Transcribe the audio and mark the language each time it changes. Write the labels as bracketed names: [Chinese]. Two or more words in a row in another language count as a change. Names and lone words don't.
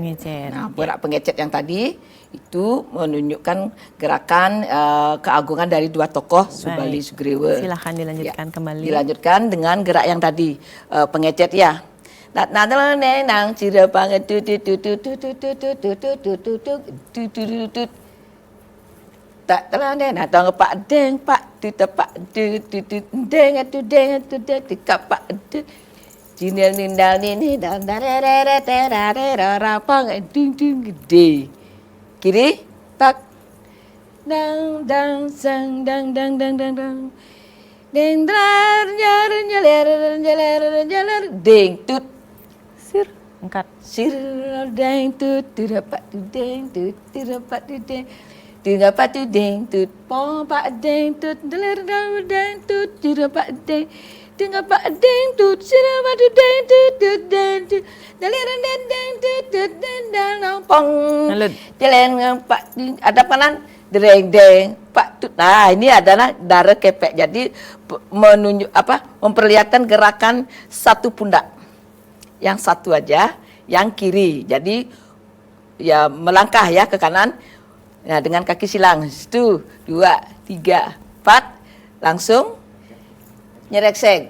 [Indonesian] Nah, gerak pengecet yang tadi itu menunjukkan gerakan keagungan dari dua tokoh Subali Sugriwa. Silahkan dilanjutkan kembali. Dilanjutkan dengan gerak yang tadi pengecet ya. Nang cira banget tak telan nah tong pak deng pak tu tepak du deng tu deng tu dek pak du jinel nindal ni dan darere terare pang ding ding gede kiri tak dang dang sang dang dang dang dang dang deng dar jaler deng tut sir angkat sir deng tut dapat tu deng tut dapat tu deng dapat tu deng tut pom pak deng tut deler deng tut dapat deng dapat deng tut dapat tu deng tut deng tut deler deng tut deng pong jalan pak ada kanan dereng deng pak tut. Nah, ini adalah darah kepek. Jadi menunjuk memperlihatkan gerakan satu pundak. Yang satu aja, yang kiri. Jadi ya melangkah ya ke kanan. Nah, dengan kaki silang. 1, 2, 3, 4 langsung nyereksek.